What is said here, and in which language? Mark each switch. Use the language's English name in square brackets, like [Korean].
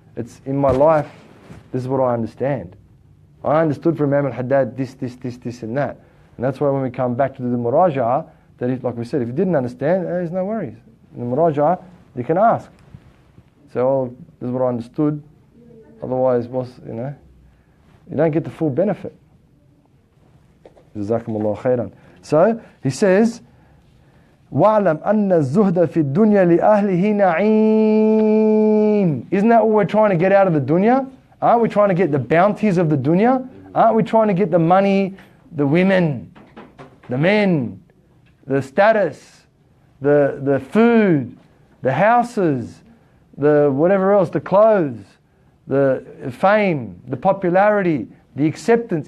[English] It's in my life, this is what I understand. I understood from Imam al-Haddad this, and that. And that's why when we come back to the Muraja, that like we said, if you didn't understand, there's no worries. In the Muraja, you can ask. So, this is what I understood. Otherwise, you don't get the full benefit. Jazakumullah khairan. So, he says, [Arabic] وَاعْلَمْ أَنَّ الزُّهْدَ فِي الدُّنْيَا لِأَهْلِهِ نَعِيمٌ. [English] Isn't that what we're trying to get out of the dunya? Aren't we trying to get the bounties of the dunya? Aren't we trying to get the money, the women, the men, the status, the food, the houses, the whatever else, the clothes, the fame, the popularity, the acceptance?